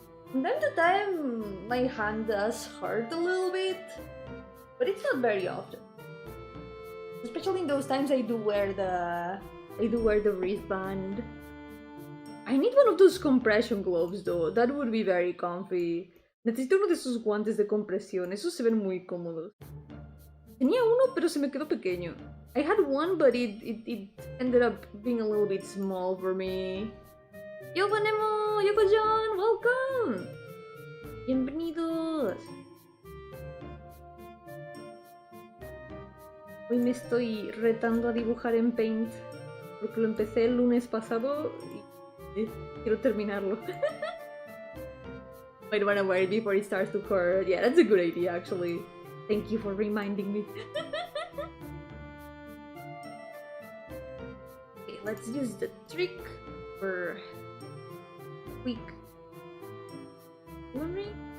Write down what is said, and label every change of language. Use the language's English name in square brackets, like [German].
[English] From time to time, my hand does hurt a little bit. But it's not very often. Especially in those times I do wear the wristband. I need one of those compression gloves though, that would be very comfy. [Spanish] Necesito uno de esos guantes de compresión, esos se ven muy cómodos. Tenía uno pero se me quedó pequeño. [English] I had one but it ended up being a little bit small for me. Yo Vanemo, Yoko John, welcome! Bienvenidos. [Spanish] Hoy me estoy retando a dibujar en Paint porque lo empecé el lunes pasado y Quiero terminarlo. [English] Might wanna wear it before it starts to hurt. Yeah, that's a good idea, actually. Thank you for reminding me. Okay, let's use the trick for quick memory.